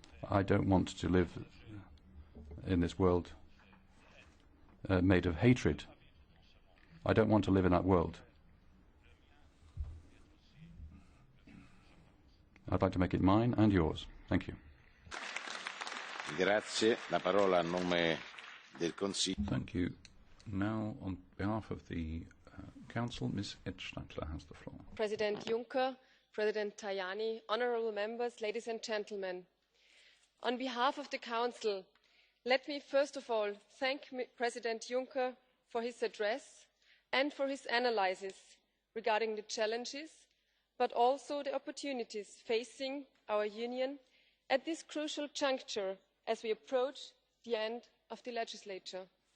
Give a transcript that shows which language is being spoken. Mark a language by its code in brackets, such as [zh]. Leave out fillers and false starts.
[en] I don't want to live in this world made of hatred. I don't want to live in that world. I'd like to make it mine and yours. Thank you. [it] Grazie. La parola a nome del Consiglio. [en] Thank you. Now, on behalf of the Council, Ms. Edstadler has the floor. President Juncker, President Tajani, honourable members, ladies and gentlemen. On behalf of the Council, let me first of all thank President Juncker for his address and for his analysis regarding the challenges, but also the opportunities facing our Union at this crucial juncture as we approach the end of the legislature.